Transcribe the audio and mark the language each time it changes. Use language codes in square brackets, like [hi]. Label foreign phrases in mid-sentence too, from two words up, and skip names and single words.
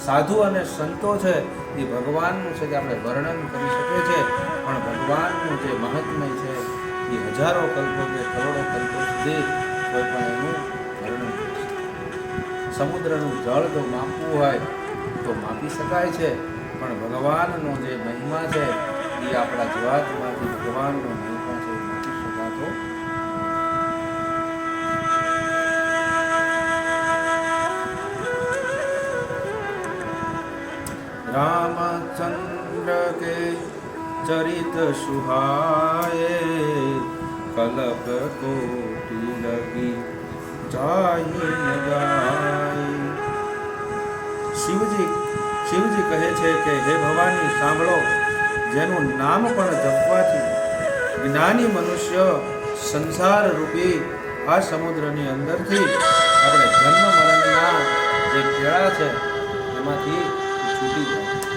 [gu] સાધુ અને સંતો છે એ ભગવાનનું છે કે આપણે વર્ણન કરી શકીએ છીએ, પણ ભગવાનનું જે મહાત્મ્ય છે એ હજારો કલ્પો કે કરોડો કલ્પો સુધી કોઈ પણ એનું વર્ણન કરી શકે. સમુદ્રનું જળ જો માપવું હોય તો માપી શકાય છે, પણ ભગવાનનો જે મહિમા છે એ આપણા જીવાતમાંથી ભગવાનનો મહિમા છે માપી શકાતો. [awa] रामचंद्र के चरित सुहाए कल्प कोटि लगी जाहि न जाए. [gu] શિવજી કહે છે કે હે ભવાની સાંભળો, જેનું નામ પણ જપવાથી જ્ઞાની મનુષ્ય સંસાર રૂપી આ સમુદ્રની અંદરથી આપણે જન્મ મરણના જે કેળા છે એમાંથી છૂટી જાય.